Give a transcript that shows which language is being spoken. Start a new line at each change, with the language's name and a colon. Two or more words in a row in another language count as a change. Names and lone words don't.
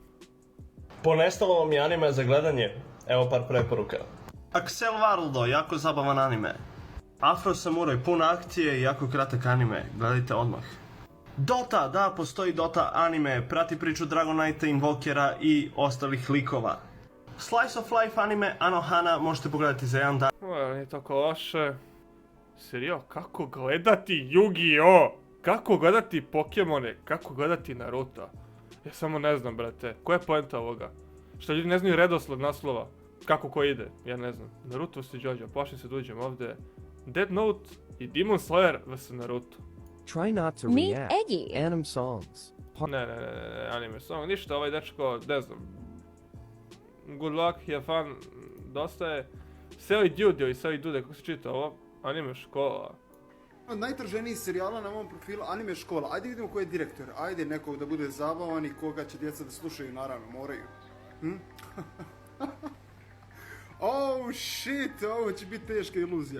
Serbian: Ponestalo vam je anime za gledanje, evo par preporuka. Axel Varaldo, jako zabavan anime. Afro Samurai, pun akcije i jako kratak anime, gledajte odmah. Dota, da, postoji Dota anime, prati priču Dragon Knighta, Invokera i ostalih likova. Slice of Life anime Anohana možete pogledati za jedan dan. Nije tako loše. Serio, kako gledati Yu-Gi-Oh? Kako gledati Pokemone? Kako gledati Naruto? Ja samo ne znam, brate. Koja je poenta ovoga? Što ljudi ne znaju redosled naslova? Kako ko ide? Ja ne znam. Naruto vs. Jojo, plašim se da uđem ovdje. Death Note i Demon Slayer vs. Naruto.
English: Try not to react. Anime songs.
Serbian: Ne,
English: anime song,
Serbian: ništa, ovaj dečko, ne znam.
English: Good luck, have fun,
Serbian: dosta je. Seli Dude ili Seli Dude, kako se čita ovo? Anime škola. Od najtraženijih serijala na mom profilu Anime škola. Ajde vidimo ko je direktor. Ajde nekog da bude zabavan i koga će djeca da slušaju, naravno, moraju.
English: Oh shit,
Serbian: ovo će biti teška iluzija.